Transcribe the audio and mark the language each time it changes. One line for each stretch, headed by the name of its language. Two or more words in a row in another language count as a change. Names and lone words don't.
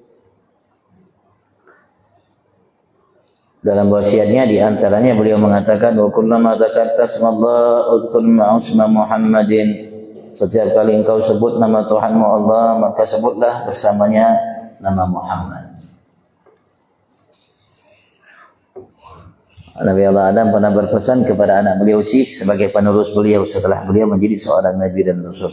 Indonesian: Dalam wasiatnya di antaranya beliau mengatakan,
Arabic: وكلما ذكرت اسم الله اذكر معه اسم محمد.
Indonesian: Setiap kali engkau sebut nama Tuhanmu Allah, maka sebutlah bersamanya nama Muhammad. Nabi Allah Adam pernah berpesan kepada anak beliau Sis sebagai penerus beliau setelah beliau menjadi seorang nabi dan rasul.